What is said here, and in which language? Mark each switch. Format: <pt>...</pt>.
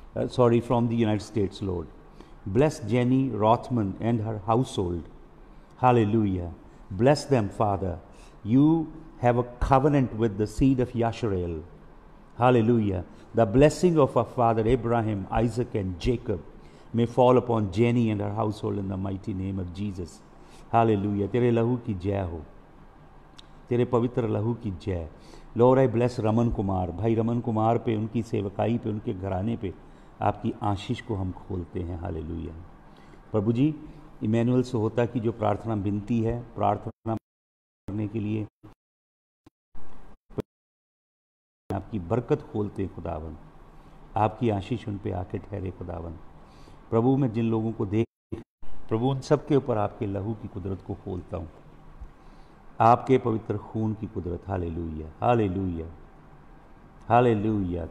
<en>From the United States, Lord. Bless Jenny Rothman and her household. Hallelujah. Bless them, Father. You have a covenant with the seed of Yasharel. Hallelujah. The blessing of our father Abraham, Isaac and Jacob may fall upon Jenny and her household in the mighty name of Jesus. Hallelujah.</en> <hi>तेरे लहू की जय हो, तेरे पवित्र लहू की जय.</hi> <en>Lord, I bless Raman Kumar.</en> <hi>भाई रमन कुमार पे, उनकी सेवकाई पे, उनके घराने पे आपकी आशीष को हम खोलते हैं. हालेलुया. प्रभु जी, इमैनुअल सोहता की जो प्रार्थना विनती है, प्रार्थना करने के लिए आपकी बरकत खोलते खुदावन. आपकी आशीष उन पे आके ठहरे खुदावन. प्रभु, मैं जिन लोगों को देख, प्रभु उन सब के ऊपर आपके लहू की कुदरत को खोलता हूँ, आपके पवित्र खून की कुदरत. Hallelujah, hallelujah, hallelujah.</hi>